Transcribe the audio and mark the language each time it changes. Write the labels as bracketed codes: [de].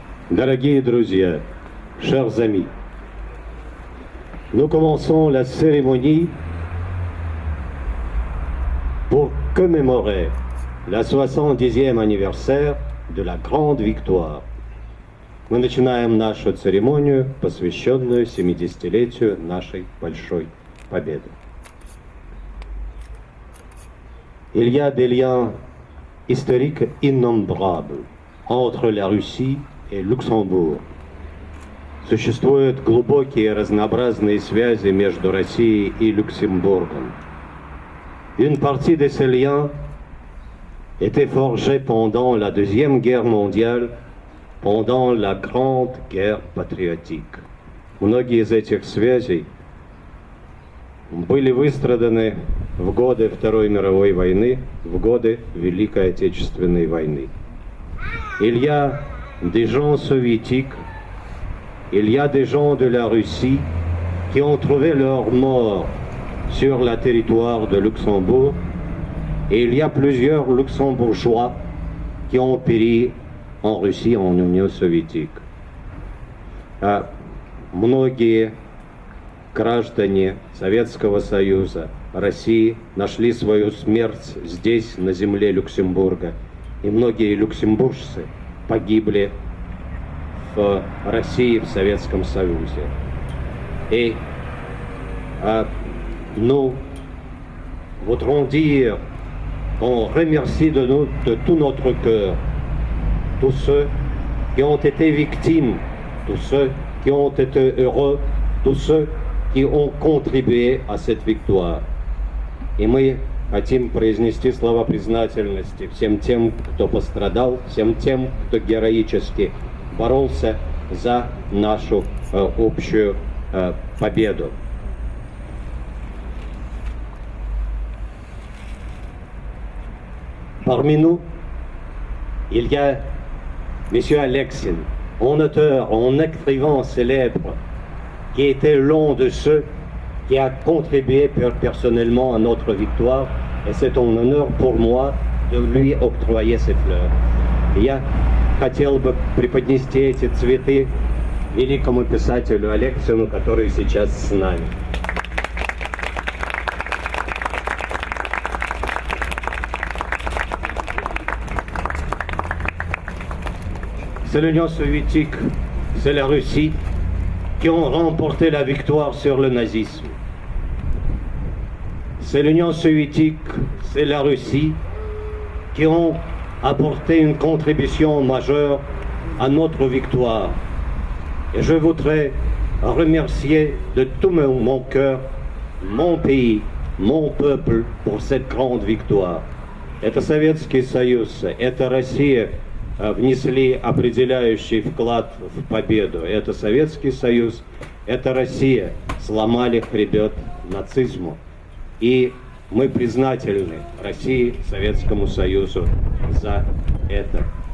[ru] Дорогие друзья, [fr] chers amis, nous commençons la cérémonie pour commémorer la 70e anniversaire de la grande victoire. [ru] Мы начинаем нашу церемонию, посвященную 70-летию нашей большой победы. [fr] Il y a des liens historiques innombrables entre la Russie et Luxembourg. [ru] Существуют глубокие разнообразные связи между Россией и Люксембургом. [fr] Une partie de ces liens était forgée pendant la Deuxième Guerre mondiale, pendant la Grande Guerre patriotique. [ru] Многие из этих связей были выстраданы в годы Второй мировой войны, в годы Великой Отечественной войны. [fr] Il y a des gens soviétiques, il y a des gens de la Russie qui ont trouvé leur mort sur le territoire de Luxembourg, et il y a plusieurs luxembourgeois qui ont péri en Russie, en Union soviétique. [ru] Многие граждане Советского Союза, России нашли свою смерть здесь, на земле Люксембурга, и многие люксембуржцы погибли в России, в Советском Союзе. [fr] Et nous voudrons dire qu'on remercie de tout notre cœur tous ceux qui ont été victimes, tous ceux qui ont été heureux, tous ceux qui ont contribué à cette victoire. [ru] И мы хотим произнести слова признательности всем тем, кто пострадал, всем тем, кто героически боролся за нашу общую победу. [fr] Parmi nous, il y a M. Aleksin, un auteur, un écrivain célèbre, qui était l'un de ceux qui a contribué personnellement à notre victoire, et c'est un honneur pour moi de lui octroyer ces fleurs. [ru] Я хотел бы преподнести эти цветы великому писателю Алексину, который сейчас с нами. [fr] C'est l'Union soviétique, c'est la Russie qui ont remporté la victoire sur le nazisme. C'est l'Union soviétique, c'est la Russie qui ont apporté une contribution majeure à notre victoire. Et je voudrais remercier de tout mon cœur mon pays, mon peuple pour cette grande victoire. [ru] Это Советский Союз, это Россия внесли определяющий вклад в победу. Это Советский Союз, это Россия сломали хребет нацизму. И мы признательны России, Советскому Союзу за это.